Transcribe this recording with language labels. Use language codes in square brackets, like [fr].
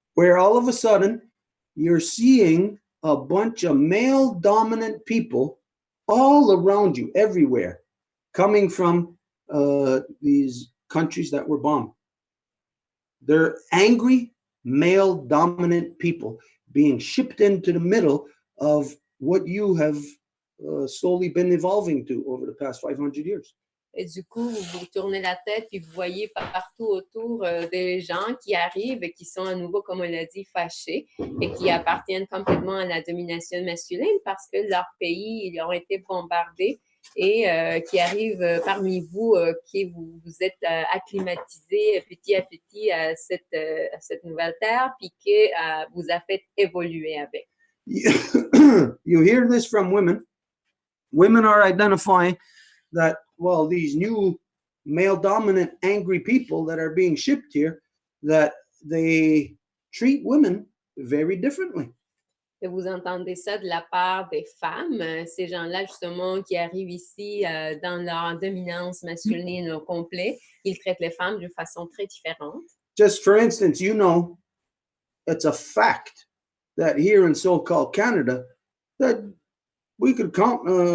[en] Where all of a sudden, you're seeing a bunch of male-dominant people all around you, everywhere, coming from these countries that were bombed. They're angry, male-dominant people being shipped into the middle of what you have slowly been evolving to over the past 500 years. [fr] Et du coup, vous vous tournez la tête puis vous voyez partout autour des gens qui arrivent et qui sont à nouveau, comme on l'a dit, fâchés et qui appartiennent complètement à la domination masculine parce que leur pays, ils ont été bombardés et qui arrivent parmi vous, qui vous êtes acclimatisés petit à petit à cette nouvelle terre puis qui vous a fait évoluer avec. [en] You hear this from women. Women are identifying that, well, these new male-dominant angry people that are being shipped here, that they treat women very differently. [fr] Et vous entendez ça de la part des femmes, ces gens-là justement qui arrivent ici dans leur dominance masculine au complet, ils traitent les femmes d'une façon très différente. [en] Just for instance, you know, it's a fact that here in so-called Canada, that we could count